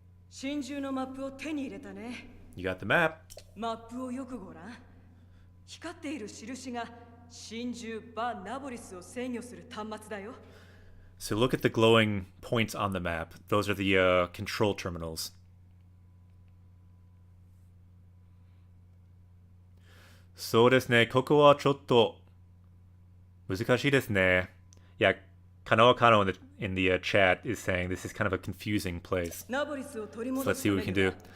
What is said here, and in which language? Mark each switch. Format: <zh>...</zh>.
<ja>真珠のマップを手に入れたね。</ja> <en>You got the map.</en> <ja>マップをよくご覧。光っている印が真珠バ・ナボリスを制御する端末だよ。</ja> <en>So look at the glowing points on the map. Those are the control terminals.</en> <ja>そうですね。ここはちょっと難しいですね。</ja> <en>Yeah, Kano in the chat is saying this is kind of a confusing place. So let's see what we can do.</en>